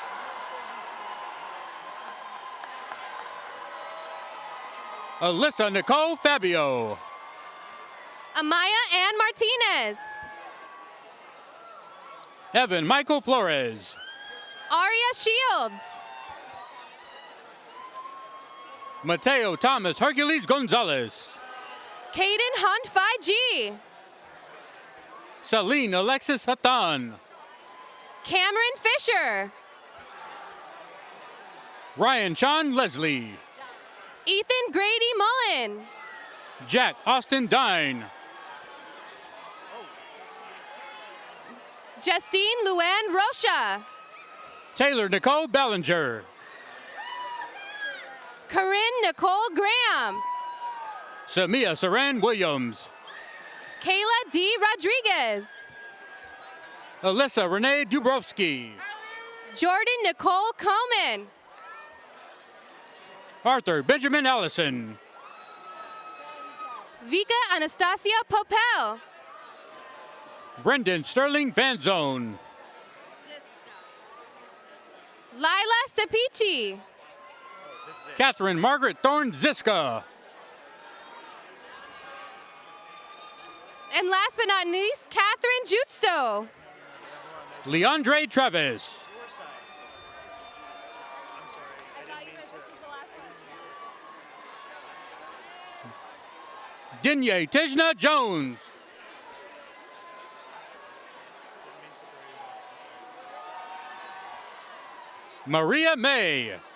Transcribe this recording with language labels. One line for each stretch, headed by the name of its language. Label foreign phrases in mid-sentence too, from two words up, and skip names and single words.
English: Alyssa Nicole Fabio. Amaya Ann Martinez. Evan Michael Flores. Aria Shields. Mateo Thomas Hercules Gonzalez. Caden Hunt 5G. Celine Alexis Hatan. Cameron Fisher. Ryan Sean Leslie. Ethan Grady Mullen. Jack Austin Dine. Justine Luann Rocha. Taylor Nicole Ballinger. Corinne Nicole Graham. Samia Saran Williams. Kayla D. Rodriguez. Alyssa Renee Dubrovsky. Jordan Nicole Coleman. Arthur Benjamin Allison. Vika Anastasia Popel. Brendan Sterling Van Zone. Lila Cepici. Catherine Margaret Thorne Ziska. And last but not least, Catherine Jutsto. Leandre Travis. Dinya Tejna Jones. Maria May.